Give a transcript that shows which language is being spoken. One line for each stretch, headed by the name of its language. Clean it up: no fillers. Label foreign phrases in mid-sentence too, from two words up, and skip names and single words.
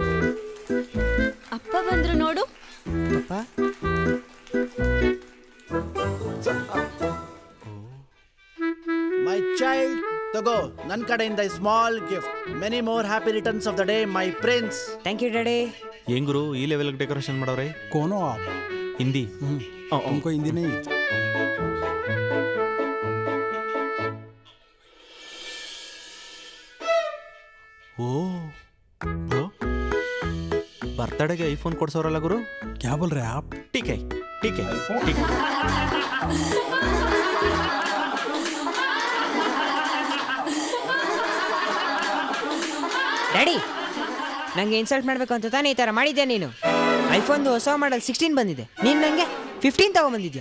Kannada: ಅಪ್ಪ ಬಂದ್ರು ನೋಡು ಏನಪ್ಪ
English: My child
Kannada: ತಗೋ ನನ್ನ ಕಡೆಯಿಂದ
English: small gift many more happy returns of the day my prince. Thank you daddy.
Kannada: ಹೆಂಗ್ ಗುರು ಈ
English: level decoration
Kannada: ಮಾಡವ್ರೆ?
Hindi: कोनो आप
Kannada: ಹಿಂದಿ
Hindi: हमको हिंदी नहीं
Kannada: ಓ ಬ್ರೋ, ಬರ್ತಡೆಗೆ ಐಫೋನ್ ಕೊಡ್ಸೋರಲ್ಲ ಗುರು?
Hindi: क्या बोल रहे हैं आप? ठीके ठीके ठीके.
Kannada: ಡ್ಯಾಡಿ ನಂಗೆ ಇನ್ಸಲ್ಟ್ ಮಾಡಬೇಕು ಅಂತ ತಾನೇ ಈ ಥರ ಮಾಡಿದ್ಯಾ ನೀನು? ಐಫೋನ್ದು ಹೊಸ ಮಾಡಲ್ 16 ಬಂದಿದೆ, ನೀನು ನನಗೆ 15 ತಗೊಂಬಂದಿದ್ಯಾ.